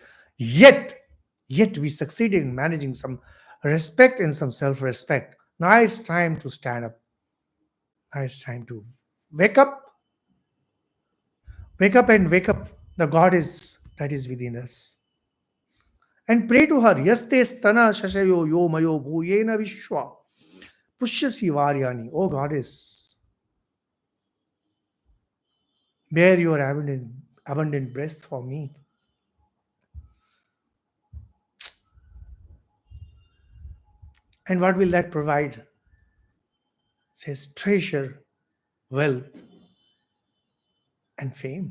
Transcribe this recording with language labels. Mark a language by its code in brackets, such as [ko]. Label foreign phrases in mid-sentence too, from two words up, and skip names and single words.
[en] Yet we succeeded in managing some respect and some self-respect. Now it's time to stand up. Now it's time to wake up. Wake up and wake up the goddess that is within us. And pray to her. [sa] यस्ते स्तनः शशयो यो मयो भूर्येन विश्वा. पुष्यसि वार्याणि. [en] Oh goddess, bear your abundant breast for me. And what will that provide? It says treasure, wealth, and fame.